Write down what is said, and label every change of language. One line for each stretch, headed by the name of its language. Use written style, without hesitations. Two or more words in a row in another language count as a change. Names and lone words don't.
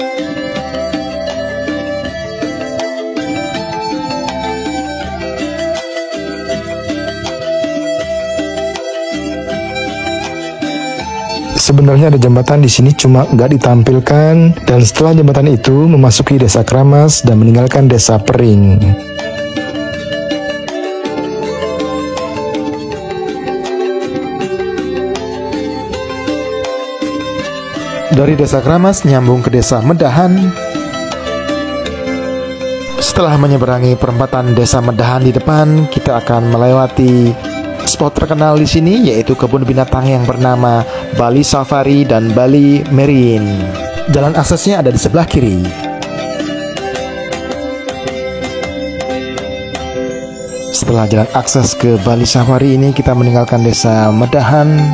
Indonesian: Sebenarnya ada jembatan di sini, cuma nggak ditampilkan. Dan setelah jembatan itu memasuki desa Kramas dan meninggalkan desa Pering. Dari desa Kramas nyambung ke desa Medahan. Setelah menyeberangi perempatan desa Medahan di depan, kita akan melewati spot terkenal di sini, yaitu kebun binatang yang bernama Bali Safari dan Bali Marine. Jalan aksesnya ada di sebelah kiri. Setelah jalan akses ke Bali Safari ini, kita meninggalkan desa Medahan.